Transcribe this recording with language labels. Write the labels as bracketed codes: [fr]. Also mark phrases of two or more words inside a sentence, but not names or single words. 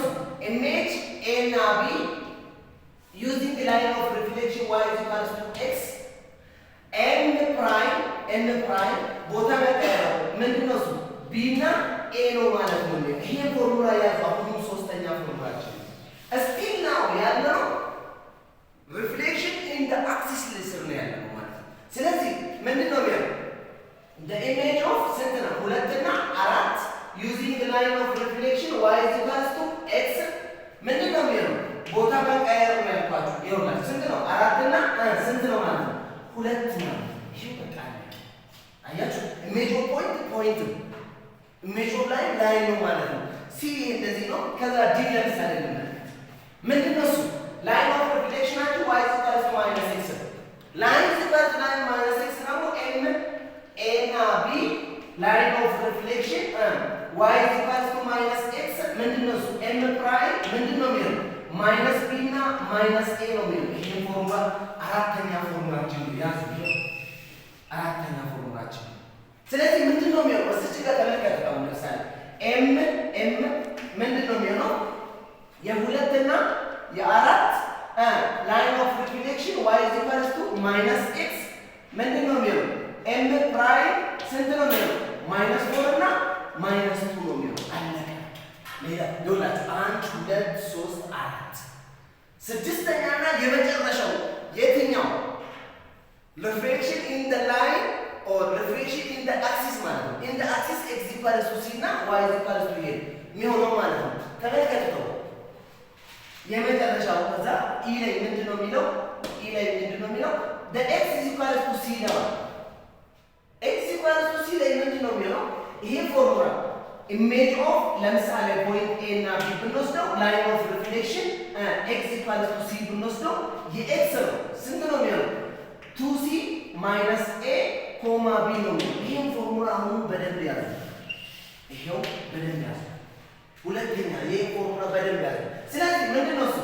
[en] image a and b using line of reflection y equals to x n prime [am] ቦታ መቀየር ምንድን ነው እሱ? ቢ እና ኤ ነው ማለት ነው። ይሄ ፎርሙላ ያለው አሁንም ሶስተኛ ፎርሙላችን [en] still now [am] ያለው [en] reflection in the axis [am] ስር ነው ያለው ማለት ነው። ስለዚህ ምንድን ነው የሚለው [en] the image of [am] ስንት ነው? 2 እና 4 [en] using the line of reflection y is equals to x [am] ምንድን ነው የሚለው ቦታ መቀየር ነው ያልኳችሁ። ይኸውላችሁ ስንት ነው? 4 እና ስንት ነው ማለት ነው? 2 ነው። ይሄ በቃ አያችሁ [en] image of point image of line [am] ነው ማለት ነው። ሲ እንደዚህ ነው። ከዛ ዲ ለምሳሌ ምንድን ነው እሱ? [en] line of reflection y is equals to minus x ላይን is equals to minus x ደግሞ ኤ እና ቢ line of reflection y is equals to minus x [am] ምንድን ነው እሱ? [en] m prime [am] ምንድን ነው የሚለው [en] minus b [am] እና [en] minus a [am] ነው የሚለው። ይሄ ፎርሙላ አራተኛ ፎርሙላችን ነው ያዙ። አራተኛ ፎርሙላችን ስለዚህ ምንድን ነው የሚሆነው? እዚህ ጋር ተመልከቱ። አሁን ለምሳሌ ኤም ምንድን ነው የሚሆነው? የ2 እና የ4 [en] line of reflection y is equals to minus x [am] ምንድን ነው የሚሆነው? [en] m prime [am] ስንት ነው የሚሆነው? ማይነስ 4 እና ማይነስ 2 ነው የሚሆነው። አለቀ። ሌላ ይኸውላችሁ 1 2 3 4 ስድስተኛ እና የመጨረሻው የትኛው? [en] reflection in the line or reflection in the axis [am] ማለት ነው። [en] in the axis x equals to c እና y equals to a [am] የሚሆነው ማለት ነው። ተመልከቱ የመጨረሻው ከዛ e ላይ ምንድነው የሚለው? [en] the x is equals to c ነው። x equals to c [am] ላይ ምንድነው የሚለው? ይሄ ፎርሙላ [en] image of [am] ለምሳሌ ፖይንት a እና b ብንወስደው [en] line of reflection x equals to c [am] ብንወስደው የx ነው ስንት ነው የሚሆነው? [en] 2c minus a comma b [am] ነው። ይሄን ፎርሙላ አሁን በደንብ ያዙ። ይሄው በደንብ ያዙ። ሁለተኛ ይሄ ፎርሙላ በደንብ ያዙ። ስለዚህ ምንድነው እሱ?